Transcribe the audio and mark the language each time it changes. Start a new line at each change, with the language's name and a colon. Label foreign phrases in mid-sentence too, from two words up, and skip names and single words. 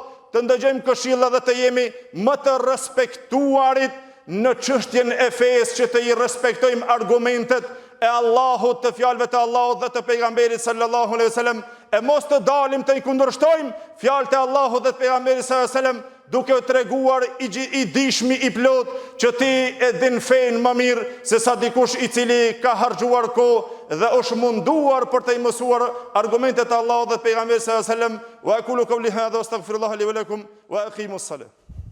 Albanian: të ndëgjojmë këshilla dhe të jemi më të respektuarit në çështjen e fesë, që të i respektojmë argumentet e Allahut, të fjalëve të Allahut dhe të pejgamberit
Arabic: صلى الله عليه وسلم,
Albanian: e mos të dalim të i kundërshtojmë fjalët e Allahut dhe të pejgamberit
Arabic: صلى الله عليه وسلم,
Albanian: duke treguar i dishmi i plot që ti e din fen më mirë se sa dikush i cili ka harxhuar kohë dhe është munduar për të i mësuar argumentet e Allahut dhe të pejgamberit
Arabic: صلى الله عليه وسلم. وأقول قولي هذا أستغفر الله لي ولكم وأقيموا الصلاة.